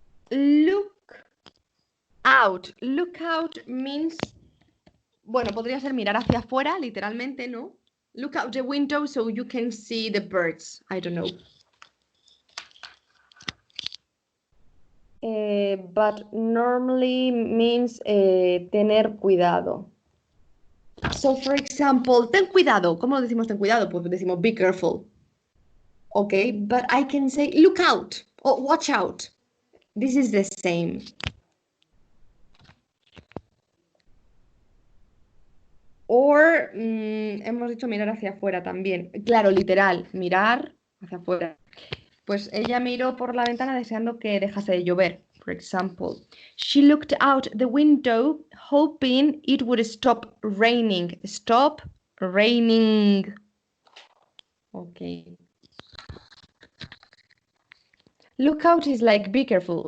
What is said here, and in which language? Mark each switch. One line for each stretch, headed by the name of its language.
English: Look out. Look out means,
Spanish: bueno, podría ser mirar hacia afuera, literalmente, ¿no?
English: Look out the window so you can see the birds. I don't know. But normally means
Spanish: tener cuidado.
English: So, for example,
Spanish: ten cuidado. ¿Cómo decimos ten cuidado? Pues decimos
English: be careful. Okay, but I can say look out or watch out. This is the same.
Spanish: Or hemos dicho mirar hacia afuera también. Claro, literal, mirar hacia afuera. Pues ella miró por la ventana deseando que dejase de llover.
English: For example, she looked out the window hoping it would stop raining. Stop raining. Okay. Look out is like be careful.